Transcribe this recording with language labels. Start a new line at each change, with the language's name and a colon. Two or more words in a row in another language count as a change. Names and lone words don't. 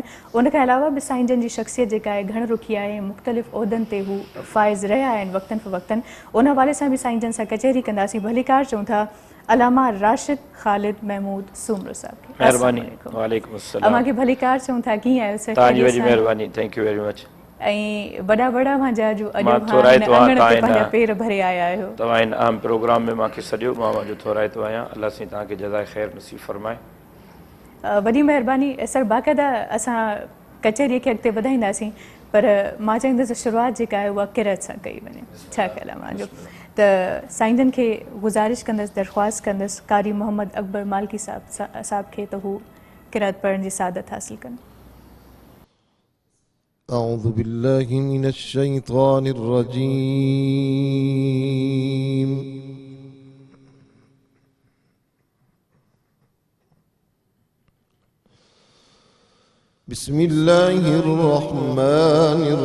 Sindhi: उनखां अलावा बि साईं जन जी शख़्सियत जेका आहे घण रुखी आहे, मुख़्तलिफ़ उहिदनि ते हू फ़ाइज़ रहिया आहिनि वक़्तन फ़वक़्तन। उन हवाले सां बि साईं जन सां कचहरी कंदासीं। भलीकार चऊं था अलामा राशिद ख़ालिद महमूद सूमरो साहब खे। महिरबानी, वालेकुम अस्सलाम। अव्हां खे भलीकार चऊं था, कीअं आहियो सर? तव्हांजी वॾी महिरबानी,
English: thank you very much.
Sindhi: ऐं वॾा मांजा जो अॼु मां थोराइतो अङण ते आहियां, पंहिंजा पेर भरे आया आहियो। तव्हां हिन अहम प्रोग्राम में मूंखे सॼो मां मुंहिंजो थोराइतो आहियां। अलाह साईं तव्हांखे जज़ाए ख़ैर नसीब फरमाए। वॾी महिरबानी सर। बाक़ाइदा असां कचहरीअ खे अॻिते वधाईंदासीं, पर मां चाहींदसि शुरूआति जेका आहे उहा किरत सां कई वञे। छा ख़्यालु आहे मुंहिंजो? त साईं जन खे गुज़ारिश कंदसि, दरख़्वास्त कंदसि कारी मोहम्मद अकबर मालिकी साहब खे त हू किरत पढ़ण जी सादत हासिल कनि।
Arabic: أعوذ بالله من الشيطان الرجيم بسم الله الرحمن